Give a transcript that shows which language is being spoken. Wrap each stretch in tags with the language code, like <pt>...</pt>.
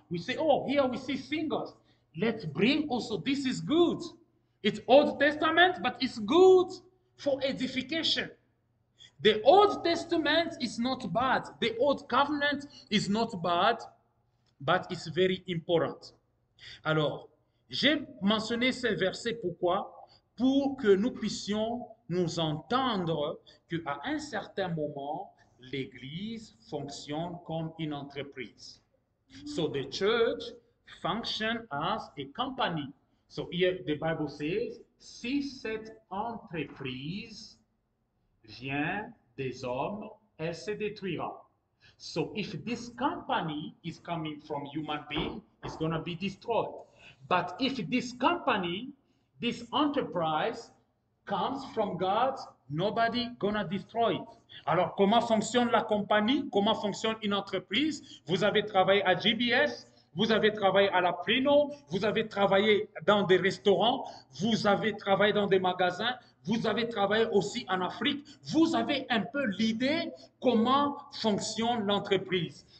<en>We say, oh, here we see singers. Let's bring also, this is good. It's Old Testament, but it's good for edification. The Old Testament is not bad. The Old Covenant is not bad, but it's very important. Alors,</en> <fr>J'ai mentionné ces versets pourquoi? Pour que nous puissions nous entendre qu'à un certain moment, l'Église fonctionne comme une entreprise.</fr> <en>So the church functions as a company. So here the Bible says,</en> <fr>si cette entreprise vient des hommes, elle se détruira.</fr> <en>So if this company is coming from human being, it's going to be destroyed. But if this company, this enterprise comes from God, nobody gonna destroy it.</en> <fr>Alors, comment fonctionne la compagnie? Comment fonctionne une entreprise? Vous avez travaillé à GBS, vous avez travaillé à la Prino, vous avez travaillé dans des restaurants, vous avez travaillé dans des magasins, vous avez travaillé aussi en Afrique. Vous avez un peu l'idée comment fonctionne l'entreprise.</fr>